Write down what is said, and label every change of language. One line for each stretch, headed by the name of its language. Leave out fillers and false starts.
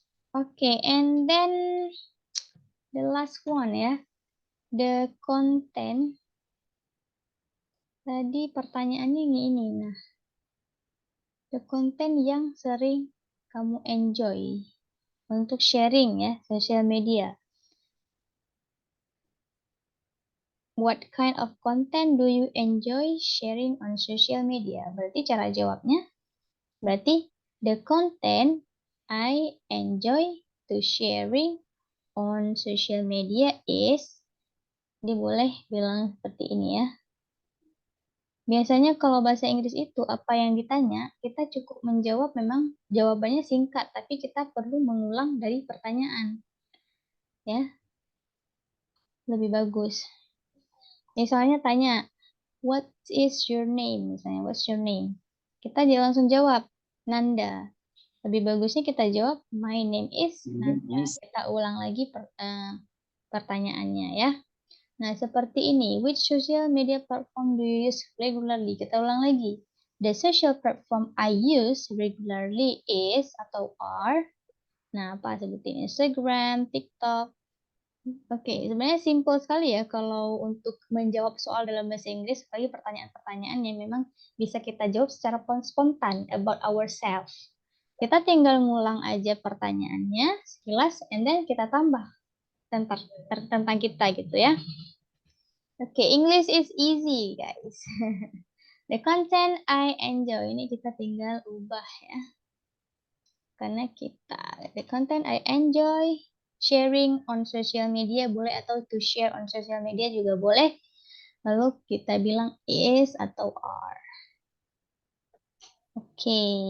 English: Oke, and then the last one ya. The content.
Indonesian: Tadi pertanyaannya ini. Nah,
English: the content
Indonesian: yang sering kamu enjoy untuk sharing ya, social media.
English: What kind of content do you enjoy sharing on social media?
Indonesian: Berarti cara jawabnya, berarti
English: the content I enjoy to sharing on social media is,
Indonesian: dia boleh bilang seperti ini ya. Biasanya kalau bahasa Inggris itu apa yang ditanya, kita cukup menjawab memang jawabannya singkat, tapi kita perlu mengulang dari pertanyaan. Ya. Lebih bagus. Misalnya tanya,
English: what is your name?
Indonesian: Misalnya,
English: what's your name?
Indonesian: Kita langsung jawab, Nanda. Lebih bagusnya kita jawab,
English: my name is Nanda.
Indonesian: Kita ulang lagi pertanyaannya ya. Nah, seperti ini.
English: Which social media platform do you use regularly?
Indonesian: Kita ulang lagi.
English: The social platform I use regularly is atau are.
Indonesian: Nah, apa sebutin? Instagram, TikTok. Oke, sebenarnya simple sekali ya kalau untuk menjawab soal dalam bahasa Inggris, apalagi pertanyaan-pertanyaan yang memang bisa kita jawab secara spontan
English: about ourselves.
Indonesian: Kita tinggal ngulang aja pertanyaannya sekilas, and then kita tambah tentang kita gitu ya.
English: Oke, English is easy, guys. The content I enjoy,
Indonesian: ini kita tinggal ubah ya.
English: Karena the content I enjoy sharing on social media boleh, atau to share on social media juga boleh.
Indonesian: Lalu kita bilang is atau are. Oke.